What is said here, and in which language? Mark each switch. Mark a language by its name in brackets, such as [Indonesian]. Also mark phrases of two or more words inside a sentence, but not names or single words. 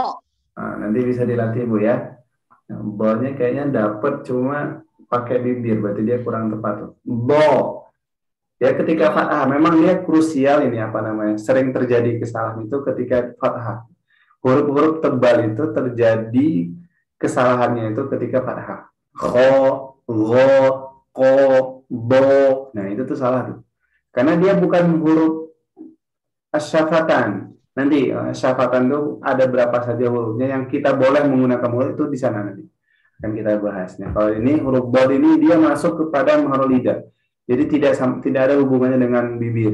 [Indonesian] Nah, nanti bisa dilatih Bu ya. Nah, bolnya kayaknya dapet cuma pakai bibir, berarti dia kurang tepat tuh. Ya ketika fathah, memang dia krusial ini apa namanya, sering terjadi kesalahan itu ketika fathah. Huruf-huruf tebal itu terjadi kesalahannya itu ketika fathah. Kho, gho, ko, bo. Nah itu tuh salah tuh. Karena dia bukan huruf asyafatan. Nanti asyafatan itu ada berapa saja hurufnya yang kita boleh menggunakan huruf itu di sana nanti. Akan kita bahasnya. Kalau ini huruf bold ini dia masuk kepada makhraj lidah. Jadi tidak ada hubungannya dengan bibir.